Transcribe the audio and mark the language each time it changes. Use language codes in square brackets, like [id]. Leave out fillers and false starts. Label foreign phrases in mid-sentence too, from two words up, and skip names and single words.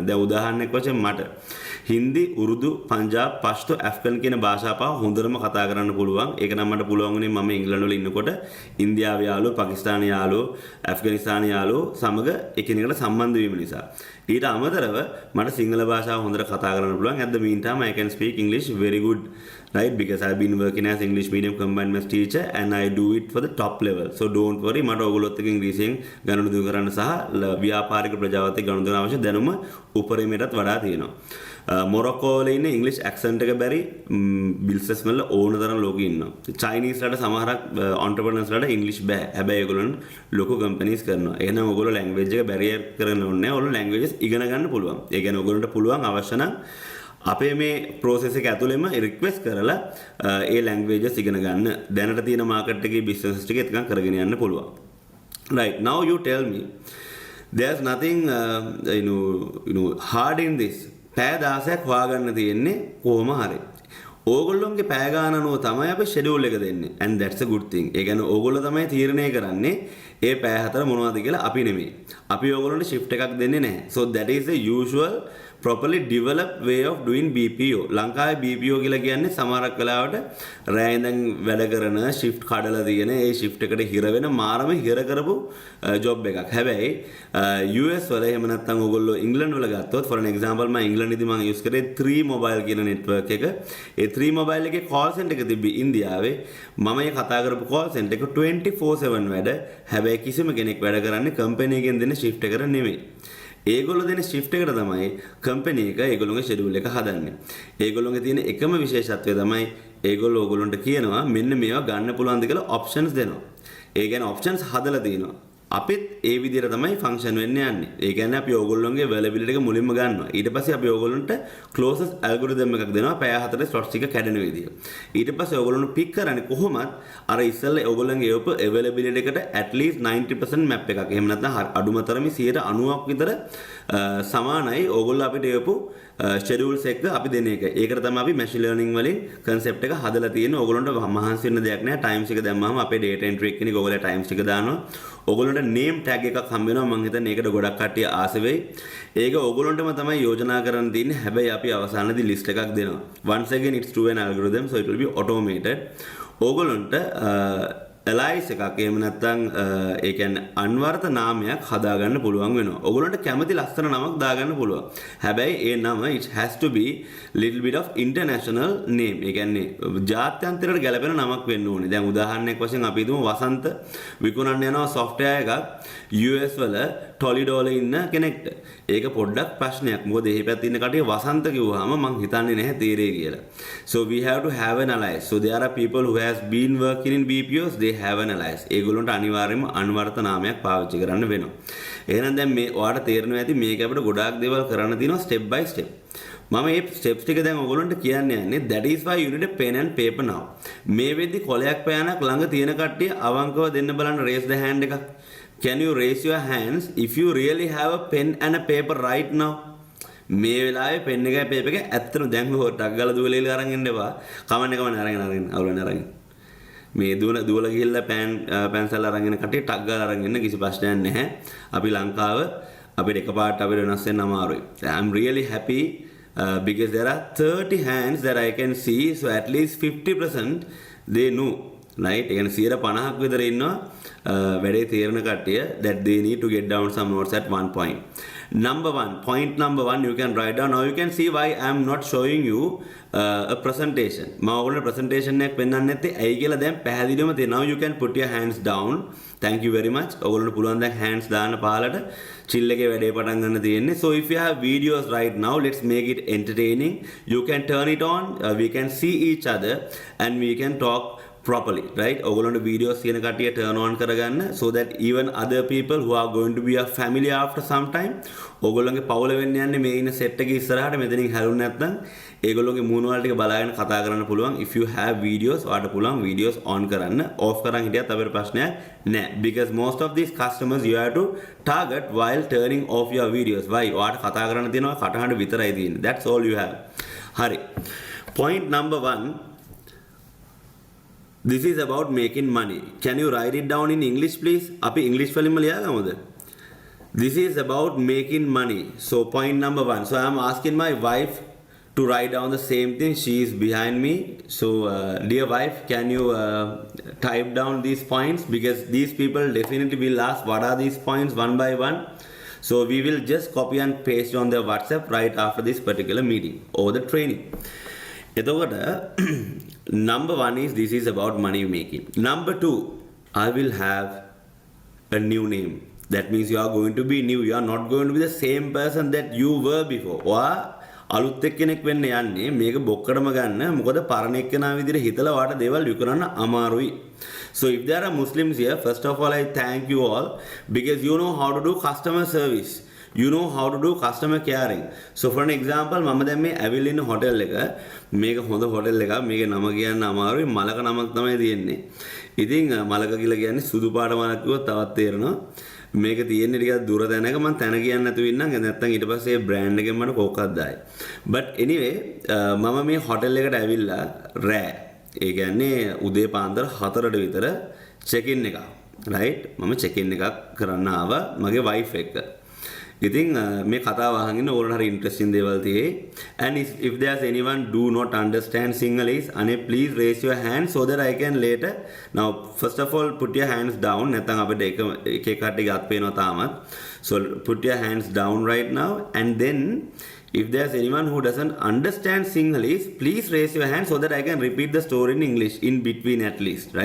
[si] දැන් උදාහරණයක් වශයෙන් මට හින්දි, උර්දු, පංජාබ්, පෂ්තෝ, ඇෆ්ගන් කියන භාෂා පහ හොඳටම කතා කරන්න පුළුවන්. ඒක නම් මට පුළුවන් වුණේ මම ඉංග්‍රීසි වල ඉන්නකොට ඉන්දියාවේ යාළුවෝ, පාකිස්තානයේ යාළුවෝ, ඇෆ්ගනිස්තානයේ යාළුවෝ සමග එකිනෙකට සම්බන්ධ වීම නිසා. ඊට අමතරව මට සිංහල භාෂාව හොඳට කතා කරන්න පුළුවන්. [en] At the meantime I can speak English very good, right? Because I've been working as English medium combined maths teacher and I do it for the top level. So don't worry. [si] මට ඔයගොල්ලොත් එක්ක ඉංග්‍රීසියෙන් ගනුදෙනු කරන්න සහ ව්‍යාපාරික ප්‍රජාවත් එක්ක ගනුදෙනු අවශ්‍ය දැනුම උපරිමයටත් වඩා තියෙනවා. මොරොක්කෝ වල ඉන්න ඉංග්‍රීසි ඇක්සන්ට් එක බැරි බිස්නස් වල ඕන තරම් ලෝකෙ ඉන්නවා. චයිනීස් වලට සමහරක් ඔන්ටර්ප්‍රනර්ස් වලට ඉංග්‍රීසි බෑ. හැබැයි ඒගොල්ලන් ලොකු කම්පැනිස් කරනවා. එහෙනම් ඔයගොල්ලෝ ලැන්ග්වේජ් එක බැරියර් කරන්න ඕනේ නැහැ. ඔයගොල්ලෝ ලැන්ග්වේජස් ඉගෙන ගන්න පුළුවන්. ඒ කියන්නේ ඔයගොල්ලන්ට පුළුවන් අවශ්‍ය නම් අපේ මේ process එක ඇතුළෙම රික්වෙස්ට් කරලා ඒ ලැන්ග්වේජස් ඉගෙන ගන්න. දැනට තියෙන මාකට් එකේ බිස්නස් ටික එතකන් කරගෙන යන්න පුළුවන්. [en] Right, now you tell me there's nothing hard in this. [si] පැය 16ක් හොයාගන්න තියෙන්නේ කොහොම හරි. ඕගොල්ලෝගේ පැය ගාන අනුව තමයි අපි ෂෙඩියුල් එක දෙන්නේ. [en] And that's a good thing. [si] ඒ කියන්නේ ඕගොල්ලෝ තමයි තීරණය කරන්නේ ඒ පැය 4 මොනවද කියලා අපි නෙමෙයි. අපි ඕගොල්ලන්ට shift එකක් දෙන්නේ නැහැ. [en] So that is the usual properly developed way of doing BPO. [si] ලංකාවේ BPO කියලා කියන්නේ සමහරක් වෙලාවට රෑ ඉඳන් වැඩ කරන shift කඩලා තියෙන ඒ shift එකට හිර වෙන මාරම හිර කරපු job එකක්. හැබැයි US වල එහෙම නැත්නම් ඕගොල්ලෝ ඉංග්ලන්ඩ් වල ගත්තොත් [en] for an example [si] මම ඉංග්ලන්ඩෙදි මම use කරේ 3 mobile කියන network එක. ඒ 3 mobile එකේ [en] call center [si] එක තිබ්බි ඉන්දියාවේ. මම මේ කතා කරපු [en] call center [si] එක 24/7 වැඩ. හැබැයි කිසිම කෙනෙක් වැඩ කරන්නේ company එකෙන් දෙන shift එකට නෙමෙයි. ඒගොල්ලෝ දෙන shift එකට තමයි company එක ඒගොල්ලෝගේ schedule එක හදන්නේ. ඒගොල්ලෝගේ තියෙන එකම විශේෂත්වය තමයි ඒගොල්ලෝ ඕගොල්ලන්ට කියනවා මෙන්න මේවා ගන්න පුළුවන්ද කියලා options දෙනවා. ඒ කියන්නේ options හදලා තියෙනවා. අපිත් ඒ විදිහට තමයි function වෙන්න යන්නේ. ඒ කියන්නේ අපි ඕගොල්ලෝගේ availability එක මුලින්ම ගන්නවා. ඊට පස්සේ අපි ඕගොල්ලන්ට [en] closest algorithm [si] එකක් දෙනවා පැය 4 slots ටික කැඩෙන විදිහ. ඊට පස්සේ ඕගොල්ලෝ pick කරන්නේ කොහොමද අර ඉස්සෙල්ලා ඕගොල්ලන්ගේ availability එකට [en] at least 90% map [si] එකක්. එහෙම නැත්නම් අඩුම තරමේ 90%ක් විතර සමානයි ඕගොල්ලෝ අපිට එවපු schedules එක අපි දෙන එක. ඒකට තමයි අපි [en] machine learning [si] වලින් concept එක හදලා තියෙන්නේ. ඕගොල්ලන්ට මහන්සි වෙන්න දෙයක් නෑ. times එක දැම්මම අපේ [en] data entry [si] එකේ ඕගොල්ලෝ times ටික දානවා. ඕගොල්ලන්ට [en] name tag [si] එකක් හම්බ වෙනවා. මම හිතන්නේ ඒකට ගොඩක් කට්ටිය ආස වෙයි. ඒක ඕගොල්ලන්ටම තමයි යෝජනා කරන්න තියෙන්නේ. හැබැයි අපි අවසානයේදී list එකක් දෙනවා. [en] Once again it's through an algorithm so it will be automated. [si] ඕගොල්ලන්ට එලයිස් එකක් එහෙම නැත්නම් ඒ කියන්නේ අන්වර්ථ නාමයක් හදාගන්න පුළුවන් වෙනවා. ඕගොල්ලන්ට කැමති ලස්සන නමක් දාගන්න පුළුවන්. හැබැයි ඒ නම [en] it has to be little bit of international name. [si] ඒ කියන්නේ ජාත්‍යන්තරයට ගැලපෙන නමක් වෙන්න ඕනේ. දැන් උදාහරණයක් වශයෙන් අපි හිතමු වසන්ත විකුණන්න යනවා software එකක් US වල ටොලිඩෝ වල ඉන්න කෙනෙක්ට. ඒක පොඩ්ඩක් ප්‍රශ්නයක්. මොකද එහි පැත්තේ ඉන්න කට්ටිය වසන්ත කිව්වහම මං හිතන්නේ නැහැ තේරෙයි කියලා. [en] So we have to have an alliance. So there are people who has been working in BPOs, they have an alliance. [si] ඒගොල්ලන්ට අනිවාර්යයෙන්ම අනුවර්ත නාමයක් පාවිච්චි කරන්න වෙනවා. එහෙනම් දැන් මේ ඔයාලට තේරෙනවා ඇති මේක අපිට ගොඩාක් දේවල් කරන්න තියෙනවා [en] step by step. [si] මම මේ ස්ටෙප්ස් ටික දැන් ඔයගොල්ලන්ට කියන්න යන්නේ [en] that is why you need a pen and paper now. [si] මේ වෙද්දි කොලයක් පෑනක් ළඟ තියෙන කට්ටිය අවංකව දෙන්න බලන්න [en] raise the hand [si] එකක්. [en] Can you raise your hands if you really have a pen and a paper right now? [si] මේ වෙලාවේ පෙන් එකයි පේපර් එකයි ඇත්තටම දැන් ටක් ගාලා දුවලෙල අරන් ඉන්න එපා. කමන්න අරගෙන අවුලන අරගෙන. මේ දුවල ගිහිල්ලා පැන්සල් අරගෙන කට්ටිය ටක් ගාලා අරන් ඉන්න කිසි ප්‍රශ්නයක් නැහැ. අපි ලංකාව අපිට එකපාරට අපිට වෙනස් වෙන්න අමාරුයි. [en] I'm really happy because there are 30 hands that I can see, so at least 50% they know. Right? [si] ඒ කියන්නේ 50ක් විතර ඉන්නවා වැඩේ තේරෙන කට්ටිය [en] that they need to get down some notes at one point. Point number one you can write down. Now you can see why I am not showing you a presentation. [si] මම ඔයගොල්ලෝ presentation එකක් පෙන්වන්නේ නැත්තේ ඇයි කියලා දැන් පැහැදිලිවම තියෙනවා. [en] Now you can put your hands down. Thank you very much. [si] ඔයගොල්ලන්ට පුළුවන් දැන් hands දාන්න පාලට chill එකේ වැඩේ පටන් ගන්න තියෙන්නේ. [en] So if you have videos right now, let's make it entertaining. You can turn it on. We can see each other and we can talk properly, right? [si] ඔයගොල්ලන්ට videos තියෙන කට්ටිය [en] turn on [si] කරගන්න [en] so that even other people who are going to be a family after some time [si] ඔයගොල්ලන්ගේ පවුල වෙන්න යන්නේ මේ ඉන්න set එකේ ඉස්සරහට මෙතනින් හැරුණ නැත්නම් ඒගොල්ලෝගේ මූණ වල ටික බලාගෙන කතා කරන්න පුළුවන්. [en] If you have videos [si] ඔයාලට පුළුවන් [en] videos on [si] කරන්න. off කරන් හිටියත් අපිට ප්‍රශ්නයක් නැහැ. [en] Because most of these customers you have to target while turning off your videos. Why? [si] ඔයාලට කතා කරන්න තියෙනවා කටහඬ විතරයි තියෙන්නේ. [en] That's all you have. හරි. Point number 1. This is about making money. Can you write it down in English please? [si] අපි English වලින්ම ලියාගමුද? [en] This is about making money. So point number 1. So I am asking my wife to write down the same thing. She is behind me. So dear wife, can you type down these points? Because these people definitely will ask what are these points one by one. So we will just copy and paste on their WhatsApp right after this particular meeting or the training. එතකොට number 1 is this is about money making. Number 2, I will have a new name. That means you are going to be new. You are not going to be the same person that you were before. [si] අලුත් එක්කෙනෙක් වෙන්න යන්නේ මේක බොක්කටම ගන්න. මොකද පරණ එක්කෙනා විදිහට හිතලා වාට දේවල් විකුණන්න අමාරුයි. [en] So if there are Muslims here, first of all I thank you all because you know how to do customer service. You know how to do customer caring. So for an example, [si] මම දැන් මේ ඇවිල්ලා ඉන්න හොටෙල් එක මේක හොඳ හොටෙල් එකක්. මේකේ නම කියන්න අමාරුයි. මලක නමක් තමයි තියෙන්නේ. ඉතින් මලක කියලා කියන්නේ සුදු පාට මලක් කිව්වොත් තවත් තේරෙනවා. මේක තියෙන්නේ ටිකක් දුර දැනක මම තැන කියන්නේ නැතුව ඉන්නම්. නැත්තම් ඊට පස්සේ බ්‍රෑන්ඩ් එකෙන් මට කෝකක් දායි. [en] But anyway, [si] මම මේ හොටෙල් එකට ඇවිල්ලා රෑ. ඒ කියන්නේ උදේ පාන්දර 4ට විතර [en] check in [si] එකක්. right? මම [en] check in [si] එකක් කරන්න ආවා මගේ wife එක්ක. ඉතින් මේ කතාව අහගෙන ඉන්න ඕනට හරි ඉන්ටරෙස්ටිං දේවල් තියෙයි. [en] And if there's anyone do not understand Sinhalese, please raise your hand so that I can later. Now first of all put your hands down. [si] නැත්නම් අපිට එක කට්ටිය ගත් පේනවා තාමත්. [en] So put your hands down right now and then if there's anyone who doesn't understand Sinhalese, please raise your hand so that I can repeat the story in English in between at least, right?